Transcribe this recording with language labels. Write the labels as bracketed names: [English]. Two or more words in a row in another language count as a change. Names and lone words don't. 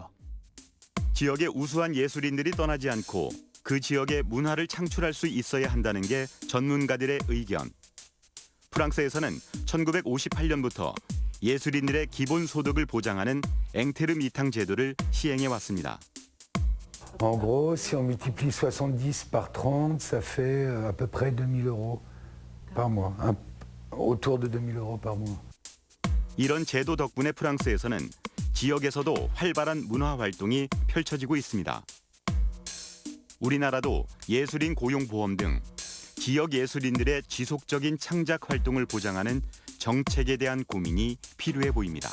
[Korean] 지역의 우수한 예술인들이 떠나지 않고 그 지역의 문화를 창출할 수 있어야 한다는 게 전문가들의 의견. 프랑스에서는 1958년부터 예술인들의 기본 소득을 보장하는 앵테르 미탕 제도를 시행해 왔습니다. [French] En gros, si on multiplie 70 par 30, ça fait à peu près 2000 € par mois, autour de 2000 € par mois. [Korean] 이런 제도 덕분에 프랑스에서는 지역에서도 활발한 문화 활동이 펼쳐지고 있습니다. 우리나라도 예술인 고용보험 등 지역 예술인들의 지속적인 창작 활동을 보장하는 정책에 대한 고민이 필요해 보입니다.